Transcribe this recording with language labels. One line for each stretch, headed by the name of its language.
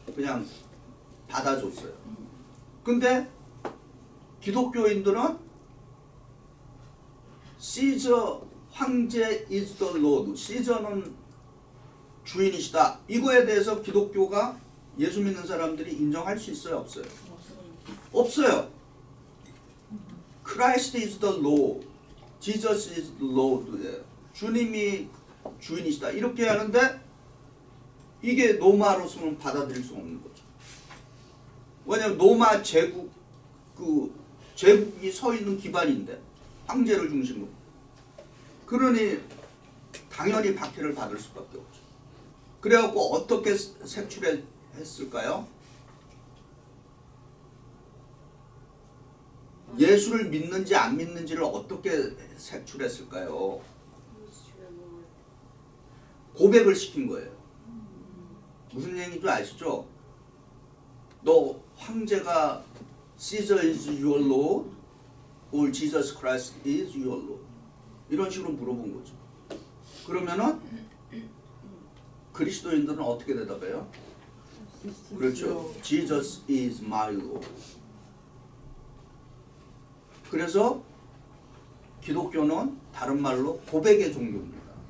Korean: 그냥 받아줬어요. 근데 기독교인들은 시저 황제
English: is the Lord,
Korean: 시저는 주인이시다. 이거에 대해서 기독교가 예수 믿는 사람들이 인정할 수 있어요? 없어요? 없어요.
English: Christ is the Lord, Jesus is the Lord.
Korean: 주님이 주인이시다. 이렇게 하는데 이게 로마로서는 받아들일 수 없는 거죠. 왜냐하면 로마 제국 제국이 서 있는 기반인데 황제를 중심으로. 그러니 당연히 박해를 받을 수밖에 없죠. 그래갖고 어떻게 색출했을까요? 예수를 믿는지 안 믿는지를 어떻게 색출했을까요? 고백을 시킨 거예요. 무슨 얘기인지 아시죠? 너 황제가
English: Caesar is your Lord or Jesus Christ is your Lord?
Korean: 이런 식으로 물어본 거죠. 그러면은 그리스도인들은 어떻게 대답해요? 그렇죠.
English: Jesus is my Lord.
Korean: 그래서 기독교는 다른 말로 고백의 종교입니다.